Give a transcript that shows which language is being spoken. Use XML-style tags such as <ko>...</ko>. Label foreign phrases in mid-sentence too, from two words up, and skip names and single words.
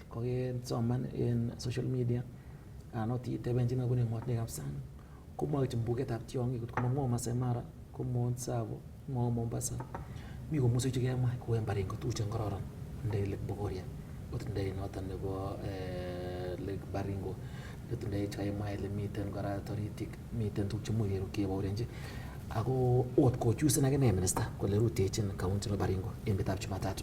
<kln>kokesoman en</kln> <en>social media</en> <kln>anot iteben chino bune emotinwekab sang komwoe mbugetab tiong'ik kot komong'o Masai Mara komong Tsavo ng'o Mombasa mi komoswek chekemwa kou en Baringo tuguk chekororon ndai Lake Bogoria otindoi noton nebo Lake Baringo otindoi chekakimwa ile miten kora toritik miten tuguk chemuch kebourenchi ako ot kochusen akine minister kole rutechin county nebo Baringo en betab Jumatatu.</kln>